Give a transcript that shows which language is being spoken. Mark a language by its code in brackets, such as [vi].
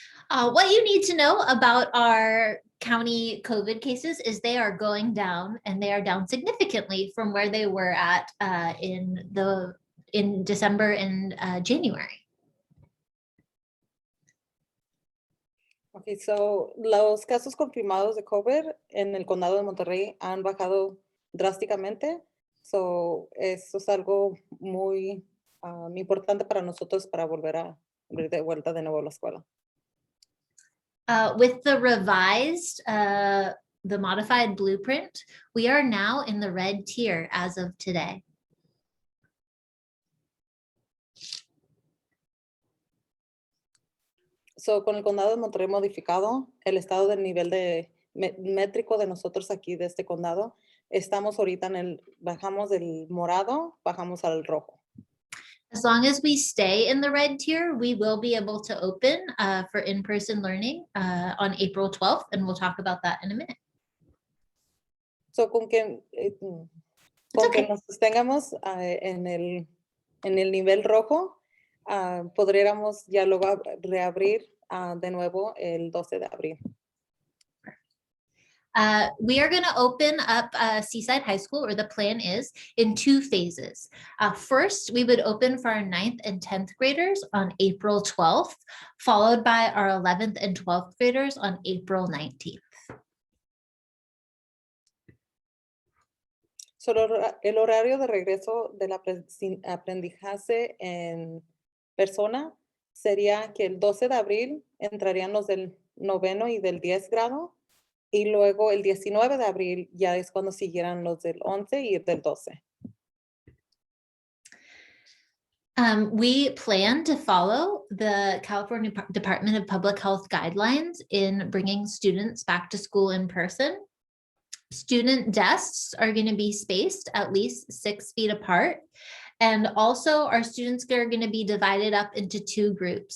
[en] What you need to know about our county COVID cases is they are going down, and they are down significantly from where they were at in December and January. [es] Okay, so los casos confirmados de COVID en el condado de Monterrey han bajado drásticamente. So, eso es algo muy importante para nosotros para volver a abrir de vuelta de nuevo la escuela. [en] With the revised the modified blueprint, we are now in the red tier as of today. [es] So, con el condado de Monterrey modificado, el estado del nivel de métrico de nosotros aquí de este condado, estamos ahorita bajamos del morado, bajamos al rojo. [en] As long as we stay in the red tier, we will be able to open for in-person learning on April 12th, and we'll talk about that in a minute. [es] So, con que nos sostengamos en el nivel rojo, podríamos ya luego reabrir de nuevo el 12 de abril. [en] We are going to open up Seaside High School, or the plan is, in 2 phases. First, we would open for our 9th and 10th graders on April 12th, followed by our 11th and 12th graders on April 19th. [es] So, el horario de regreso del aprendizaje en persona sería que el 12 de abril entrarían los del 9º y del 10 grado, y luego el 19 de abril ya es cuando siguieran los del 11 y del 12. [en] We plan to follow the California Department of Public Health guidelines in bringing students back to school in person. Student desks are going to be spaced at least 6 feet apart. And also our students are going to be divided up into 2 groups.